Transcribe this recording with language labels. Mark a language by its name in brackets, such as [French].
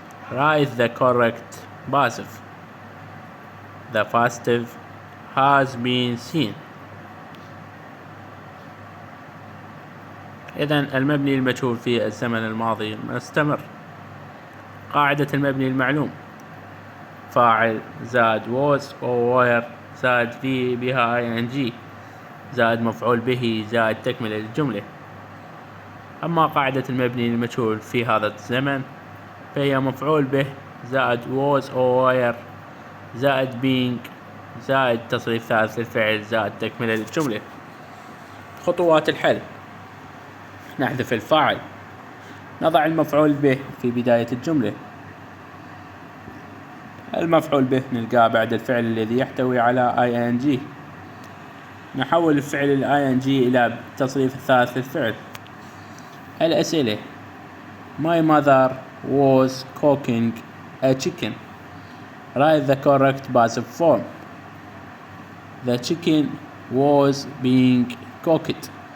[English] Write the correct passive. The passive has been seen. [Arabic] إذن المبني المجهول في الزمن الماضي مستمر. قاعدة المبني المعلوم: فاعل زائد was أو were زائد في بها ing زائد مفعول به زائد تكملة للجملة. أما قاعدة المبني المجهول في هذا الزمن فهي مفعول به زائد was أو were زائد being زائد تصريف ثالث للفعل زائد تكملة للجملة. خطوات الحل: نحذف الفاعل، نضع المفعول به في بداية الجملة. المفعول به نلقاه بعد الفعل الذي يحتوي على ing. نحول الفعل ing إلى تصريف الثالث للفعل. الأسئلة: [English] My mother was cooking a chicken. Write the correct passive form. The chicken was being cooked.